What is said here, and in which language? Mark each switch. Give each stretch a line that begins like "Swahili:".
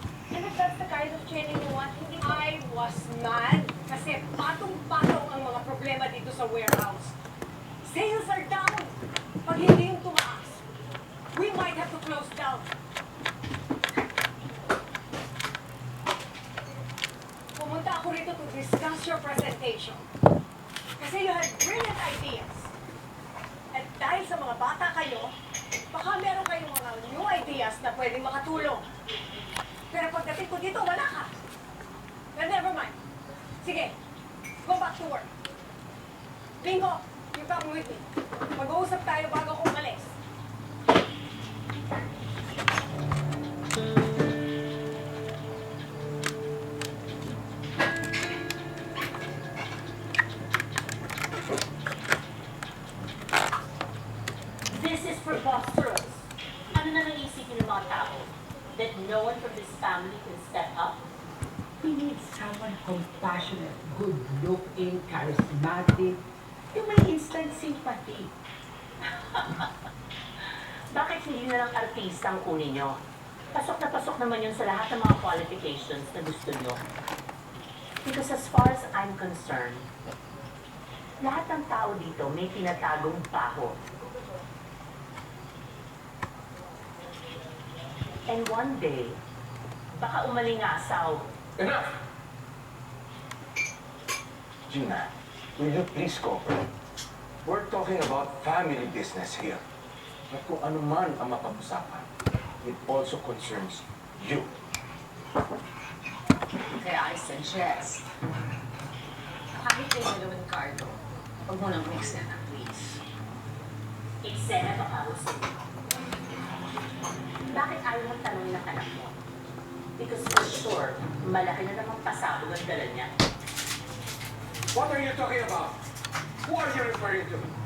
English: And if that's the kind of training you want,
Filipino: hindi ko...
English: I was mad
Filipino: kasi patong-patong ang mga problema dito sa warehouse.
English: Sales are down.
Filipino: Pag hindi yung tumaas,
English: we might have to close down.
Filipino: Pumunta ako rito
English: to discuss your presentation. Kasi you had brilliant ideas.
Filipino: At dahil sa mga bata kayo, baka meron kayong mga
English: new ideas
Filipino: na pwedeng makatulong. Pero pagdating ko dito, wala ka.
English: But never mind. Sige, go back to work. Bingo, you come with me.
Filipino: Mag-uusap tayo bago ako umalis.
English: This is preposterous.
Filipino: Ano na naisipin ng mga tao?
English: That no one from this family can step up? We need someone compassionate, good-looking, charismatic,
Filipino: yung may
English: instant sympathy.
Filipino: Bakit hindi na lang artista ang kunin nyo? Pasok na pasok naman yun sa lahat ng mga qualifications na gusto nyo.
English: Because as far as I'm concerned,
Filipino: lahat ng tao dito may tinatagong baho.
English: And one day,
Filipino: baka umalingasaw.
English: Enough! Gina, will you please cooperate? We're talking about family business here.
Filipino: At kung ano man ang mapag-usapan,
English: it also concerns you.
Filipino: Kaya
English: I suggest,
Filipino: kahit kayo dalawang Carlo, huwag mo nang mix na please. Eksena to housing. Bakit ayaw mong tanongin ng anak mo?
English: Because for sure,
Filipino: malaki na namang pasabog ang dala niya.
English: What are you talking about? Who are you referring to?